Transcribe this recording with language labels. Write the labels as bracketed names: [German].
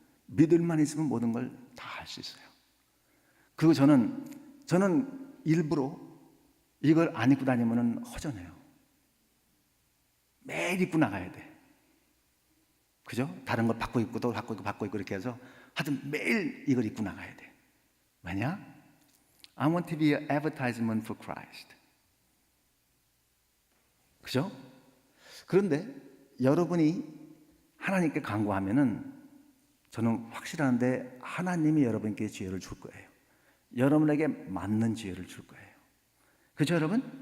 [Korean] 믿을만 있으면 모든 걸 다 할 수 있어요. 그리고 저는 일부러 이걸 안 입고 다니면은 허전해요. 매일 입고 나가야 돼. 그죠? 다른 걸 바꿔 입고 또 바꿔 입고 이렇게 해서 하여튼 매일 이걸 입고 나가야 돼. 왜냐? [English] I want to be an advertisement for Christ. [Korean] 그죠? 그런데 여러분이 하나님께 간구하면은 저는 확실한데 하나님이 여러분께 지혜를 줄 거예요. 여러분에게 맞는 지혜를 줄 거예요. 그죠 여러분?